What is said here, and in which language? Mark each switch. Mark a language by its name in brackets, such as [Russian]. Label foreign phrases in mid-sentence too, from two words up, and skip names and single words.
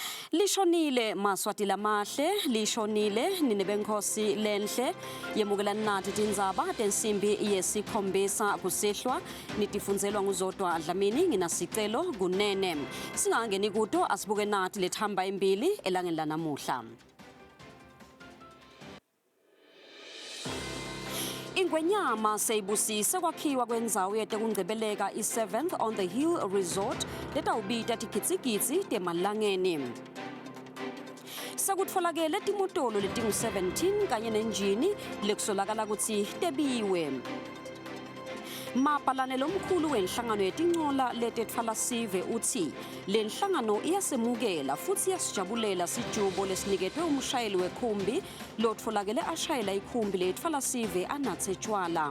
[Swati] Lishonile Maswati Lamahle, lishonile Ninebenkosi Lenhle, yemukelani nathi tindzaba tensimbi yesikhombisa kusihlwa nitifunzelwa nguzodwa Dlamini nginasicelo kunene. Singangeni kuto asibuke nathi lethamba imbili elangeni lanamuhla. Ingwenyama seyibusise kwakhiwa kwendzawo yetekungcebeleka i-7th on the Hill Resort letawubita tikitsikitsi temalangeni. Sekutfolakele timotolo letingu-17 kanye nenjini lekusolakala kutsi tebiwe. Mapalane lomkhulu wenhlangano yetincola letetfala sive uthi le nhlangano iyasemukela futsi iyasijabulela sijubo lesiniketwe umshayeli wekhumbi lotfolakele ashayela ikhumbi letfala sive anatse tjwala.